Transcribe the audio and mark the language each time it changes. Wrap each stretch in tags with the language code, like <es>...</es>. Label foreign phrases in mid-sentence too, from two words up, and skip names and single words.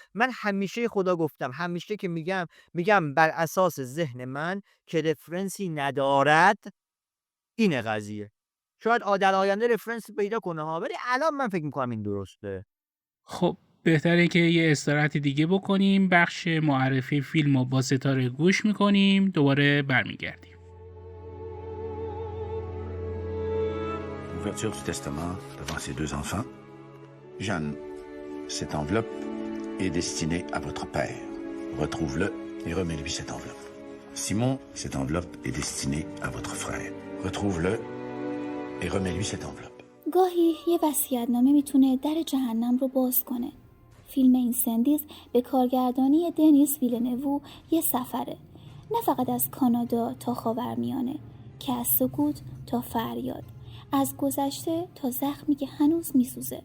<fa>من همیشه خدا گفتم، همیشه که میگم بر اساس ذهن من که رفرنسی ندارد اینه قضیه. شاید در آینده رفرنس پیدا کنه ها، ولی الان من فکر میکنم این درسته. خب بهتره که یه استراحت دیگه بکنیم، بخش معرفی فیلم رو با ستاره گوش میکنیم، دوباره برمیگردیم.</fa> <fr>Ouverture du testament devant ses 2 enfants. Jeanne, cette enveloppe est destinée à votre père. Retrouve-le et remets-lui cette enveloppe. Simon, cette enveloppe est destinée à votre frère. Retrouve-le et remets-lui cette enveloppe.</fr> <fa>گاهی یه وصیت‌نامه میتونه در جهنم رو باز کنه. فیلم اینسندیز به کارگردانی دنیس ویلنوو یه سفره، نه فقط از کانادا تا خاورمیانه، که از سکوت تا فریاد، از گذشته تا زخمی که هنوز میسوزه.</fa>